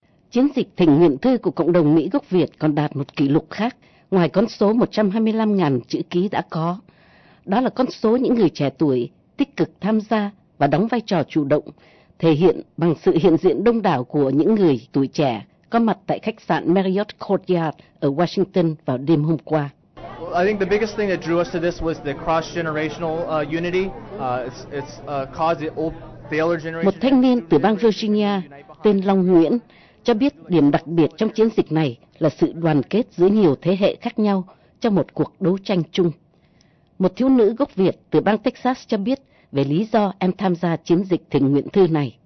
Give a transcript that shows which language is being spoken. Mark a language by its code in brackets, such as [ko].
[vi] Chiến dịch thỉnh nguyện thư của cộng đồng Mỹ gốc Việt còn đạt một kỷ lục khác ngoài con số 125.000 chữ ký đã có. Đó là con số những người trẻ tuổi tích cực tham gia và đóng vai trò chủ động, thể hiện bằng sự hiện diện đông đảo của những người tuổi trẻ có mặt tại khách sạn Marriott Courtyard ở Washington vào đêm hôm qua. [en] I think the biggest thing that drew us to this was the cross-generational unity. It's caused the old Baylor generation. [vi] Một thanh niên từ bang Virginia tên Long Nguyễn cho biết điểm đặc biệt trong chiến dịch này là sự đoàn kết giữa nhiều thế hệ khác nhau trong một cuộc đấu tranh chung. Một thiếu nữ gốc Việt từ bang Texas cho biết về lý do em tham gia chiến dịch thỉnh nguyện thư này.